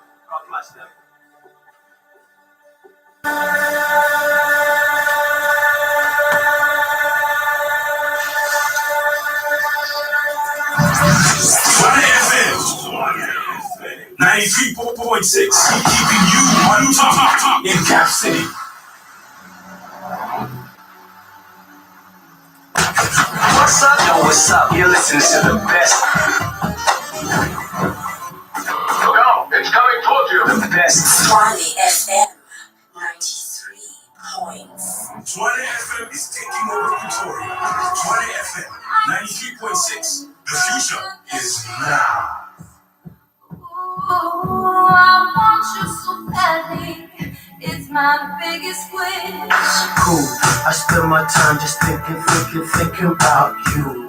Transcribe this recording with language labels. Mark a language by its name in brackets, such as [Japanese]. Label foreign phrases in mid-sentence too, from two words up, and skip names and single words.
[English] God bless them. Tshwane FM 93.6, keeping you on top in Cap City. What's up? Yo, what's up? You're listening to the best. Look out, it's coming towards you. The best. Tshwane FM 93 points. Tshwane FM is taking over Pretoria. Tshwane FM 93.6. The future is now. Ooh, I want you so badly. It's my biggest wish. Cool. I spend my time just thinking about you.